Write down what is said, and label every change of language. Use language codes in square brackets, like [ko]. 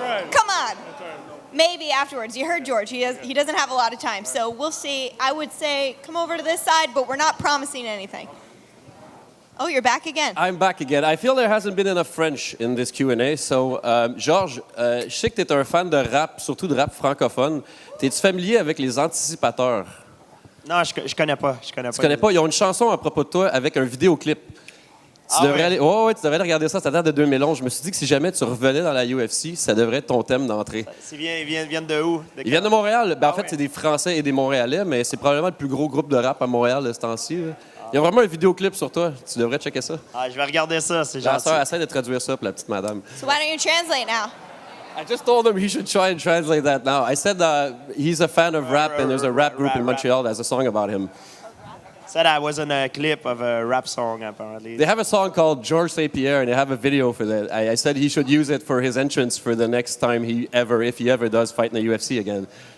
[en] Come on. Maybe afterwards. You heard George. He doesn't have a lot of time. So we'll see. I would say come over to this side, but we're not promising anything. Oh, you're back again. I'm back again. I feel there hasn't been enough French in this Q&A. [fr] So, Georges, je sais que tu es un fan de rap, surtout de rap francophone. Es-tu familier avec les Anticipateurs? Non, je connais pas. Je connais pas. Tu connais pas? Ils ont une chanson à propos de toi avec un vidéoclip. Tu devrais aller. Ouais, tu devrais aller regarder ça. Ça date de 2011. Je me suis dit que si jamais tu revenais dans la UFC, ça devrait être ton thème d'entrée. Ils viennent de où? Ils viennent de Montréal. Ben, en fait, c'est des Français et des Montréalais, mais c'est probablement le plus gros groupe de rap à Montréal de ce temps-ci. Il y a vraiment un vidéoclip sur toi. Tu devrais checker ça. Je vais regarder ça, c'est La gentil. sœur essaie de traduire ça pour la petite madame. [en] So why don't you translate now? I just told him he should try and translate that now. I said he's a fan of rap, and there's a rap group in Montreal that has a song about him. Said I was in a clip of a rap song, apparently. They have a song called Georges St-Pierre, and they have a video for that. I said he should use it for his entrance for the next time if he ever does fight in the UFC again.